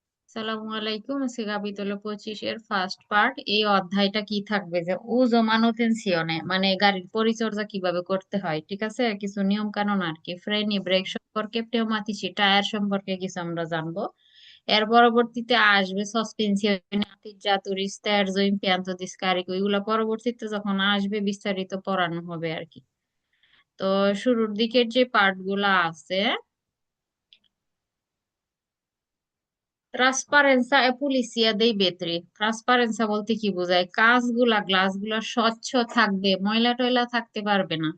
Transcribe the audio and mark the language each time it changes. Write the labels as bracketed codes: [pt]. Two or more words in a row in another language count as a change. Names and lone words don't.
[bn] সালামু আলাইকুম। আজকে ক্যাপিটোল 25-এর ফার্স্ট পার্ট। এই অধ্যায়টা কি থাকবে যে [it] uso manutenzione, [bn] মানে গাড়ির পরিচর্যা কিভাবে করতে হয়, ঠিক আছে, কিছু নিয়ম কানুন আর কি। ফ্রেনি, ব্রেক সম্পর্কে, pneumatici টায়ার সম্পর্কে কিছু আমরা জানবো। এর পরবর্তীতে আসবে [it] সসপেনশনে atteggiature, sterzo, impianto di scarico, [bn] এগুলা পরবর্তীতে যখন আসবে বিস্তারিত পড়ানো হবে আর কি। তো শুরুর দিকের যে পার্ট গুলা আছে, [it] trasparenza e pulizia dei vetri. [bn] ট্রান্সপারেন্সা বলতে কি বোঝায়? কাঁচগুলা, গ্লাসগুলা স্বচ্ছ থাকবে, ময়লা টয়লা থাকতে পারবে না।